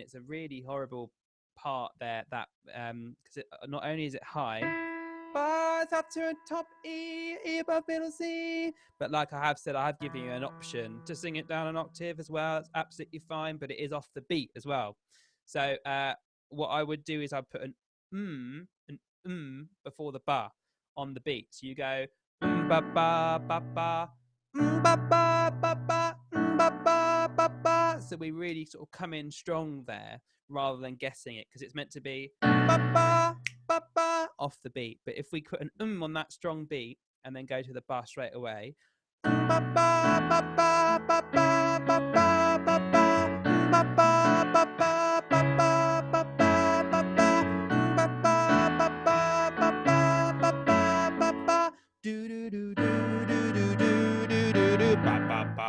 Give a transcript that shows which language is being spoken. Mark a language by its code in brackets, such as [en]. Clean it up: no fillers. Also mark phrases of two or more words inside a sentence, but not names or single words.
[en] It's a really horrible part there, that because not only is it high, but it's up to a top E, E above middle C. But like I have said, I have given you an option to sing it down an octave as well. It's absolutely fine, but it is off the beat as well. So what I would do is I'd put an before the ba on the beat. So you go ba ba ba ba ba ba ba ba ba ba ba ba. So we really sort of come in strong there rather than guessing it, because it's meant to be ba ba ba ba off the beat. But if we put an on that strong beat and then go to the ba straight away, ba ba ba ba ba ba ba ba ba ba ba ba ba ba ba ba ba do do do do do do do do do ba ba ba.